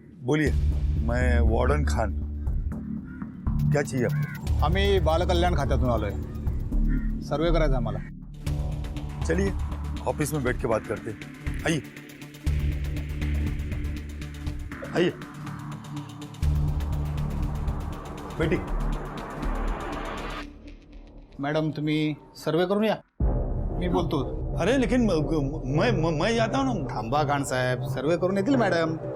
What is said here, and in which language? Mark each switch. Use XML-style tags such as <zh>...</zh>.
<hi>बोलिए, मैं वार्डन खान. क्या चाहिए आपको?</hi> <mr>आम्ही बालकल्याण खात्यातून आलोय. सर्वे करायचा आम्हाला.</mr> <hi>चलिए ऑफिस में बैठ के बात करते हैं. आइए आइए, बैठिए.</hi> <mr>मॅडम तुम्ही सर्वे करून या, मी बोलतो.</mr> <hi>अरे लेकिन मैं जाता हूँ ना.</hi> <mr>थांबा खान साहेब, सर्वे करून येतील मॅडम.</mr>